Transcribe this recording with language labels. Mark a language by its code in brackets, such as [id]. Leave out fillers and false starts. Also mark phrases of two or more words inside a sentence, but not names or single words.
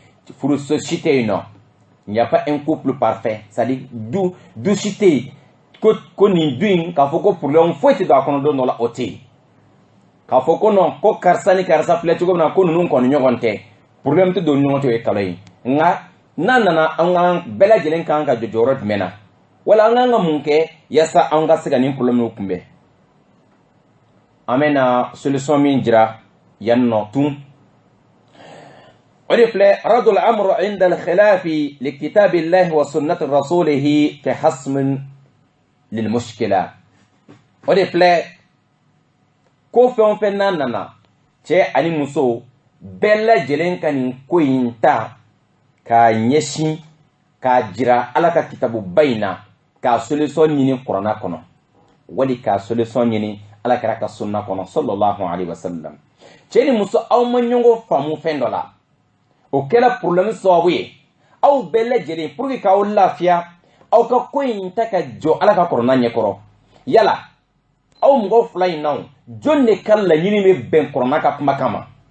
[bm] furuso si tɛ yen nɔ [fr] il n'y a pas un couple parfait c'est-à-dire [bm] du si tɛ yen ko nin duin k'a fɔ ko problème foyi tɛ don a kɔnɔ don dɔ la o tɛ yen k'a fɔ ko non ko karisa ni karisa filɛ cogo min na ko ninnu kɔni ɲɔgɔn tɛ problème tɛ don ni ɲɔgɔn cɛ o ye kalo ye nka n'a nana an ka bɛɛ lajɛlen kan ka jɔ jɔyɔrɔ jumɛn na wala an kan ka mun kɛ yaasa an ka se ka nin problème kunbɛn an bɛna solution min jira yan nɔ tun o de filɛ [ar] رد الأمر عند الخلاف إلى كتاب الله وسنة رسوله كحسم للمشكلة [bm] o de filɛ ko fɛn o fɛn n'a nana cɛ ani muso bɛɛ lajɛlen ka nin ko in ta k'a ɲɛsin k'a jira ala ka kitabuba in na k'a solution ɲini kuranna kɔnɔ wali k'a solution ɲini ala kɛra ka sunna kɔnɔ [ar] صلى الله عليه وسلم [bm] cɛ ni muso aw ma ɲɔgɔn faamu fɛn dɔ la o kɛra problème sababu ye aw bɛɛ lajɛlen [fr] pour que [bm] k'aw lafiya aw ka ko in ta ka jɔ ala ka kuranna ɲɛkɔrɔ yala aw mɔgɔ fila in na jɔn de ka laɲini bɛ bɛn kuranna ka kuma kama